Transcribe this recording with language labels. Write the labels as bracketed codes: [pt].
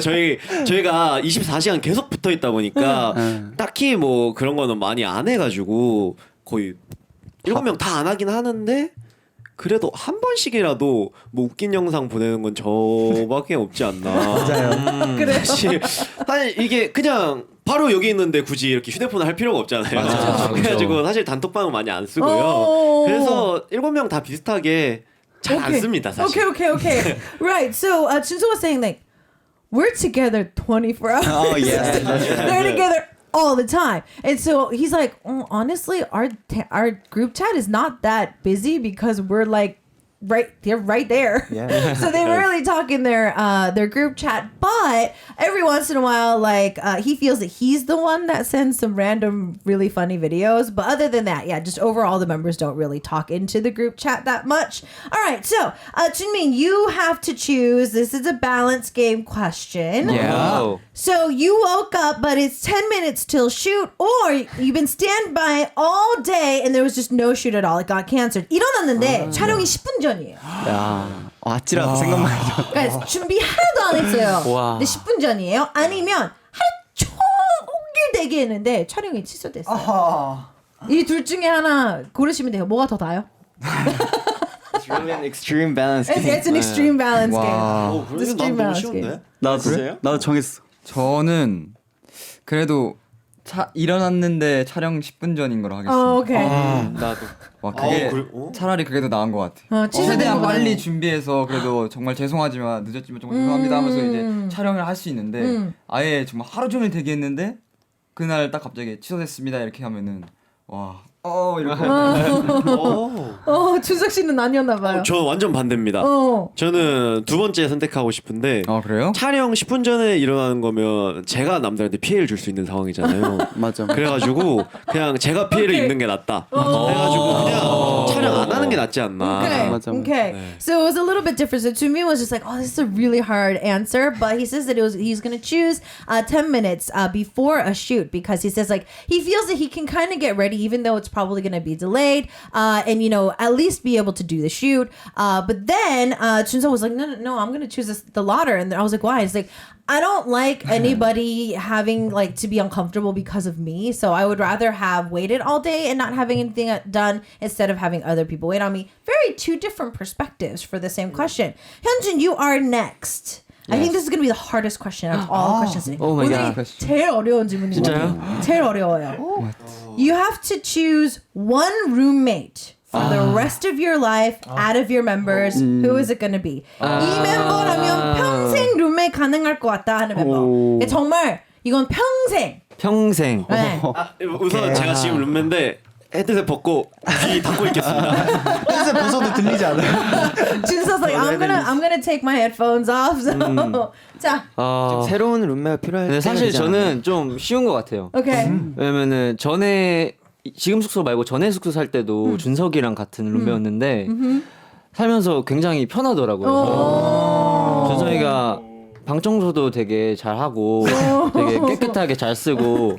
[ko] 저희가 24시간 계속 붙어 있다 보니까 딱히 뭐 그런 거는 많이 안 해가지고 거의 7명 다 안 하긴 하는데 그래도 한 번씩이라도 뭐 웃긴 영상 보내는 건 저밖에 없지 않나. 맞아요. 그래요? 사실 이게 그냥 바로 여기 있는데 굳이 이렇게 휴대폰을 할 필요가 없잖아요. 그래가지고 사실 단톡방은 많이 안 쓰고요. 그래서 7명 다 비슷하게 잘 안 씁니다, 사실. [en] Okay. Right. So 준서 was saying like we're together 24 hours. Oh yeah. They're together all the time. And so he's like, honestly, our group chat is not that busy because we're like they're right there. Yeah. So they rarely talk in their group chat, but every once in a while, like he feels that he's the one that sends some random really funny videos. But other than that, yeah, just overall the members don't really talk into the group chat that much. All right, so Junmin, you have to choose. This is a balance game question. Yeah. So you woke up, but it's 10 minutes till shoot, or you've been standby all day and there was just no shoot at all. It got canceled. [ko] 일어났는데 촬영이 10분 전이에요. 야, 아찔하다 생각만 해도. 그러니까 준비 하나도 안 했어요. 와. 근데 10분 전이에요. 아니면 하루 종일 대기했는데 촬영이 취소됐어요. 이 둘 중에 하나 고르시면 돼요. 뭐가 더 나아요? [en] It's really an extreme balance game. It's an extreme balance game. [ko] 와. [en] It's extreme balance game. [ko] 나도 정했어. 저는 그래도 일어났는데 촬영 10분 전인 거로 하겠습니다. 오케이. 나도. 와, 그게 차라리 그게 더 나은 것 같아. 최대한 빨리 준비해서 그래도 정말 죄송하지만 늦었지만 정말 죄송합니다 하면서 이제 촬영을 할 수 있는데 아예 정말 하루 종일 대기했는데 그날 딱 갑자기 취소됐습니다 이렇게 하면은 와. 이렇게. 준석 씨는 아니었나 봐요. 저 완전 반대입니다. 저는 두 번째 선택하고 싶은데 그래요? 촬영 10분 전에 일어나는 거면 제가 남들한테 피해를 줄 수 있는 상황이잖아요. 맞아. 그래가지고 그냥 제가 피해를 입는 게 낫다. 그래가지고 그냥 촬영 안 하는 게 낫지 않나. [en] Okay. [ko] 맞아. [en] Okay. So it was a little bit different. So Junmin was just like, "Oh, this is a really hard answer," but he says that he's going to choose 10 minutes before a shoot because he says like he feels that he can kind of get ready even though it's probably going to be delayed, and at least be able to do the shoot. But then Junso was like, no, I'm going to choose the latter, and I was like, why? It's like, I don't like anybody having like to be uncomfortable because of me. So I would rather have waited all day and not having anything done instead of having other people wait on me. Very two different perspectives for the same question. Hyunjin, you are next. I think this is going to be the hardest question out of all questions today. Oh my [ko] 오늘 [en] god. [ko] 제일 어려운 질문인 것 같아요. 제일 어려워요. [en] You have to choose one roommate for the rest of your life out of your members. Who is it going to be? [ko] 이 멤버라면 평생 룸메 가능할 것 같다 하는 멤버. 정말 이건 평생. 네. 우선 제가 지금 룸메인데 헤드셋 벗고 귀 닫고 있겠습니다. 헤드셋 벗어도 들리지 않아요? [en] 준서's like, I'm gonna take my headphones off. So. [ko] 자. 새로운 룸메가 필요할 근데 사실 저는 좀 쉬운 것 같아요. [en] Okay. [ko] 왜냐면은 지금 숙소 말고 전에 숙소 살 때도 준석이랑 같은 룸메였는데 살면서 굉장히 편하더라고요. 준석이가 방 청소도 되게 잘하고 되게 깨끗하게 잘 쓰고